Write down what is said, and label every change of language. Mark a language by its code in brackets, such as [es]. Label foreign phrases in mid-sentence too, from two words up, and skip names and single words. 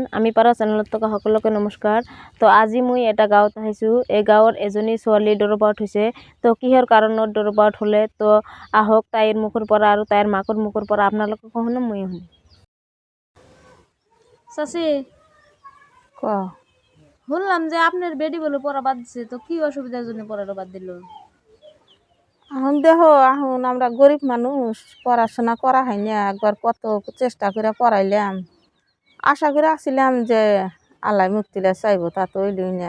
[as] আমি পাৰা চেনেলত থকা সকলোকে নমস্কাৰ। তো আজি মই এটা গাঁৱত আহিছোঁ। এই গাঁৱৰ এজনী ছোৱালী [en] drop out [as] হৈছে। তো কিহৰ কাৰণত [en] drop out [as] হ'লে, তো আহক তাইৰ মুখৰ পৰা আৰু তাইৰ মাকৰ মুখৰ পৰা আপোনালোকে শুনো, মই শুনো। [bn] চাচি ক শুনলাম যে আপনার বেটি বলে পড়া বাদ দিছে, তো কি অসুবিধার জন্য পড়াটা বাদ দিল? এখন দেখো, এখন আমরা গরিব মানুষ, পড়াশোনা করা হয় না। একবার কত চেষ্টা করে পড়াইলাম, আশা করে আসছিলাম যে আল্লাহ মুক্তিটা চাইব, তা তো হইলই না।